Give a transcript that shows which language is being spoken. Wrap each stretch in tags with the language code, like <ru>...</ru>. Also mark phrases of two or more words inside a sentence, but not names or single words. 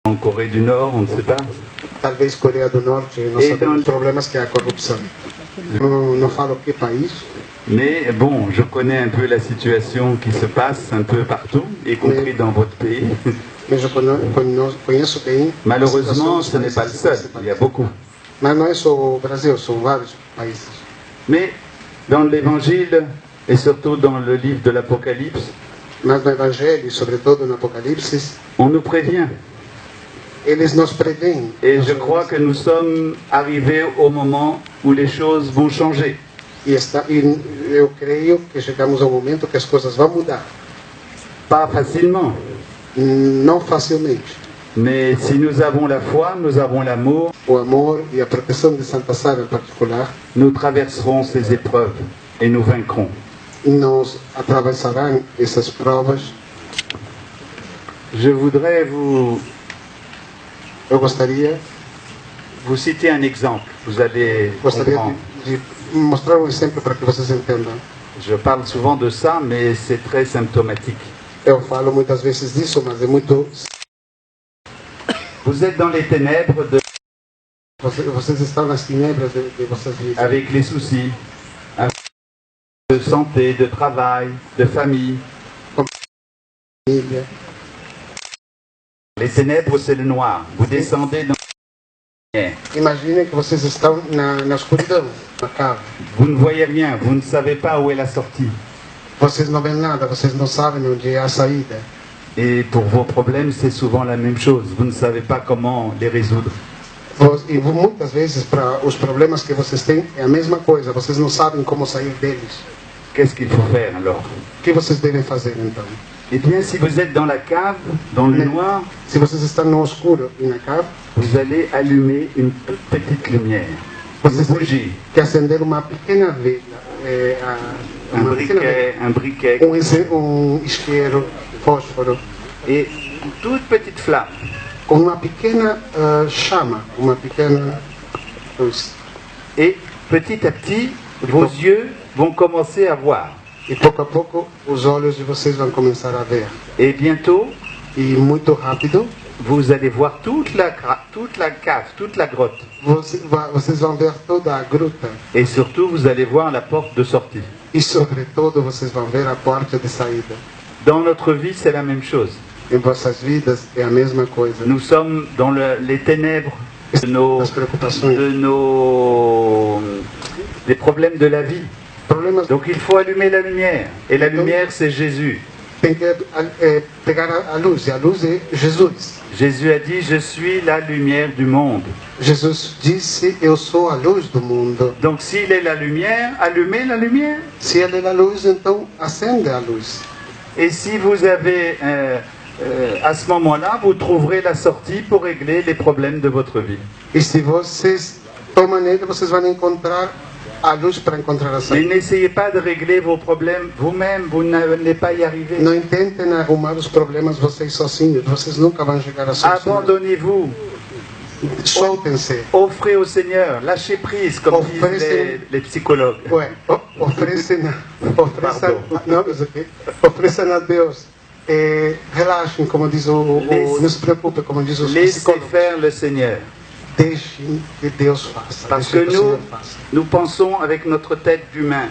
<fr>En Corée du Nord, on ne sait pas.</fr> <pt>Talvez Coreia do Norte, nós sabemos os problemas que é a corrupção. Não falo que país.</pt> <fr>Mais bon, je connais un peu la situation qui se passe un peu partout, y compris dans votre pays.</fr> <pt>Mas eu conheço bem.</pt> <fr>Malheureusement, ce n'est pas le seul, il y a beaucoup.</fr> <pt>Mas não é só o Brasil, são vários países.</pt> <fr>Mais dans l'Évangile, et surtout dans le livre de l'Apocalypse,</fr> <pt>mas no Evangelho, sobretudo no Apocalipse,</pt> <fr>on nous prévient.</fr> <pt>Eles nos prevêem.</pt> <fr>Et je crois que nous sommes arrivés au moment où les choses vont changer.</fr> <pt>E eu creio que chegamos ao momento que as coisas vão mudar.</pt> <fr>Pas facilement.</fr> <pt>Não facilmente.</pt> <fr>Mais si nous avons la foi, nous avons l'amour,</fr> <pt>o amor e a proteção de Santa Sara em particular,</pt> <fr>nous traverserons ces épreuves et nous vaincrons.</fr> <pt>Nós atravessarão essas provas.</pt> <fr>Je voudrais</fr> <pt>eu gostaria</pt> <fr>vous citer un exemple. Vous allez comprendre.</fr> <pt>De mostrar exemplo para que vocês entendam.</pt> <fr>Je parle souvent de ça, mais c'est très symptomatique.</fr> <pt>Eu falo muitas vezes disso, mas é muito.</pt> <fr>Vous êtes dans les ténèbres de...</fr> <pt>Vocês estão nas tinebras de vossas vidas.</pt> <fr>Avec les soucis de santé, de travail, de famille. Les ténèbres, c'est le noir. Vous descendez dans...</fr> <pt>Imaginem que vocês estão na escuridão, na cave.</pt> <fr>Vous ne voyez rien, vous ne savez pas où est la sortie.</fr> <pt>Vocês não veem nada, vocês não sabem onde é a saída.</pt> <fr>Et pour vos problèmes, c'est souvent la même chose. Vous ne savez pas comment les résoudre.</fr> <pt>E muitas vezes, para os problemas que vocês têm, é a mesma coisa. Vocês não sabem como sair deles.</pt> <fr>Qu'est-ce qu'il faut faire alors?</fr> <pt>O que vocês devem fazer então?</pt> <fr>Eh bien, si vous êtes dans la cave, dans le noir,</fr> <pt>se vocês estão no escuro e na cave,</pt> <fr>vous allez allumer une toute petite lumière.</fr> <pt>Vocês têm que acender uma pequena vela,</pt> <fr>un briquet,</fr> <pt>isqueiro, fósforo,</pt> <fr>et une toute petite flamme.</fr> <pt>Com uma pequena chama, uma pequena luz.</pt> <fr>Et petit à petit, vos yeux vont commencer à voir.</fr> <pt>E pouco a pouco os olhos de vocês vão começar a ver.</pt> <fr>Et bientôt,</fr> <pt>e muito rápido,</pt> <fr>vous allez voir toute la cave, toute la grotte.</fr> <pt>Vocês vão ver toda a gruta.</pt> <fr>Et surtout, vous allez voir la porte de sortie.</fr> <pt>E sobretudo, vocês vão ver a porta de saída.</pt> <fr>Dans notre vie, c'est la même chose.</fr> <pt>Em vossas vidas é a mesma coisa.</pt> <fr>Nous sommes dans les ténèbres des problèmes de la vie. Donc il faut allumer la lumière. Et la lumière, c'est Jésus.</fr> <pt>Tem que pegar a luz. E a luz é Jesus.</pt> <fr>Jésus a dit, je suis la lumière du monde.</fr> <pt>Jesus disse, eu sou a luz do mundo.</pt> <fr>Donc s'il est la lumière, allumez la lumière.</fr> <pt>Se ele é a luz, então acende a luz.</pt> <fr>Et si vous avez, à ce moment-là, vous trouverez la sortie pour régler les problèmes de votre vie.</fr> <pt>E se vocês tomam nele, vocês vão encontrar a luz para encontrar a saída.</pt> <fr>Mais n'essayez pas de régler vos problèmes vous-même, vous n'allez pas y arriver.</fr> <pt>Não tentem arrumar os problemas vocês sozinhos, vocês nunca vão chegar a solucionar.</pt> <fr>Abandonnez-vous.</fr> <pt>Soltem-se.</pt> <fr>Offrez au Seigneur, lâchez prise, comme disent les psychologues. Ouais,</fr> <pt>oferecem a Deus. Relaxem, como diz não se preocupe, como diz os psicólogos.</pt> <fr>Laissez faire le Seigneur.</fr> <pt>Deixem que Deus faça.</pt> <fr>Parce que nous pensons avec notre tête d'humain.</fr>